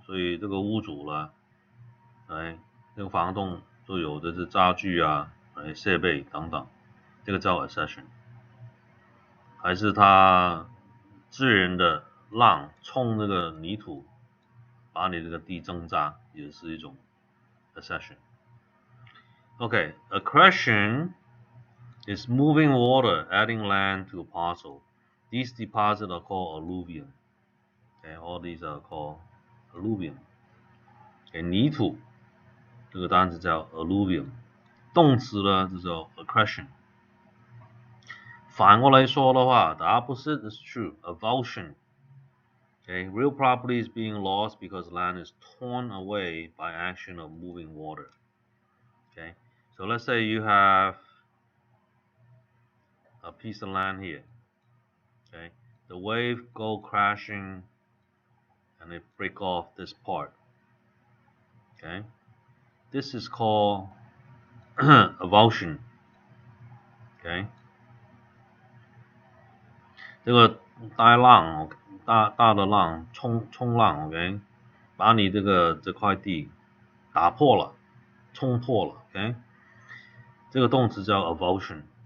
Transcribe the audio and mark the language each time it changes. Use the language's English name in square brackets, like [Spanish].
[Chinese] 所以这个屋主呢，哎，这个房东就有的是家具啊，设备等等，这个叫 accession。还是他自然的浪冲那个泥土，把你这个地增扎，也是一种 accession。 [English] Okay, accretion is moving water, adding land to a parcel. These deposits are called alluvium. Okay, all these are called alluvium. [Chinese] Okay, 泥土这个单词叫 alluvium， 动词呢就叫 accretion。反过来说的话 [English] the opposite is true, avulsion. Okay, real property is being lost because land is torn away by action of moving water. Okay, so let's say you have a piece of land here. Okay, the wave go crashing and it break off this part. Okay, this is called avulsion. [Chinese] Okay, 这个大浪，大的浪冲浪 ，OK， 把你这块地打破了，冲破了 ，OK， 这个动词叫 avulsion。